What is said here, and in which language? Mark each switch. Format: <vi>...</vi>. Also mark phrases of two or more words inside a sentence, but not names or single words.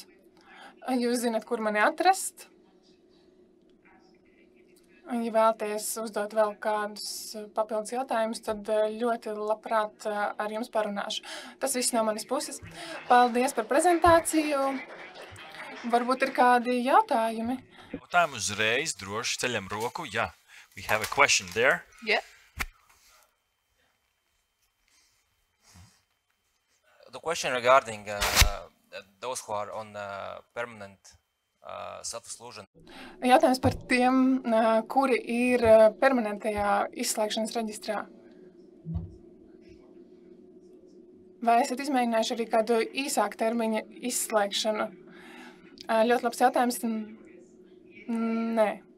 <lv>Jūs zinat, kur mani atrast. Ja vēlaties uzdot vēl kādus papildus jautājumus, tad ļoti labprāt ar jums parunāšu. Tas viss no manas puses. Paldies par prezentāciju. Varbūt ir kādi jautājumi? Jautājumi uzreiz, droši ceļam roku. Jā,</lv> <en>we have a question there. Yeah. The question regarding those who are on permanent self-exclusion.</en> <lv>Jautājums par tiem, kuri ir permanentajā izslēgšanas reģistrā. Vai esat izmēģinājuši arī kādu īsāku termiņa izslēgšanu? Ļoti labs jautājums. Nē.</lv>